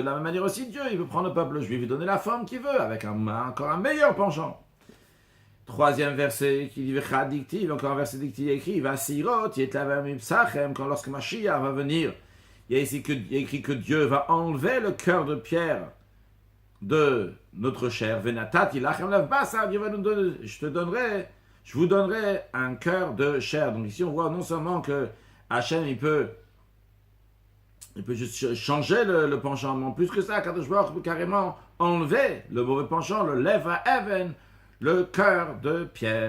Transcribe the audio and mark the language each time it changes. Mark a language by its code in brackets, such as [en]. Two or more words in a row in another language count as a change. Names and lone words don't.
[fr] De la même manière aussi, Dieu, il peut prendre le peuple juif et donner la forme qu'il veut, avec encore un meilleur penchant. Troisième verset, qui dit, encore un verset dictif écrit, quand lorsque Mashiach va venir, il y a ici écrit que Dieu va enlever le cœur de pierre de notre chair. [he] ונתתי לכם לב בשר, [fr] Dieu va nous donner, je vous donnerai un cœur de chair. Donc ici on voit non seulement que Hachem il peut juste changer le penchant, mais en plus que ça, Kadosh Baruch peut carrément enlever le mauvais penchant, le [he] לב האבן, [fr] le cœur de pierre.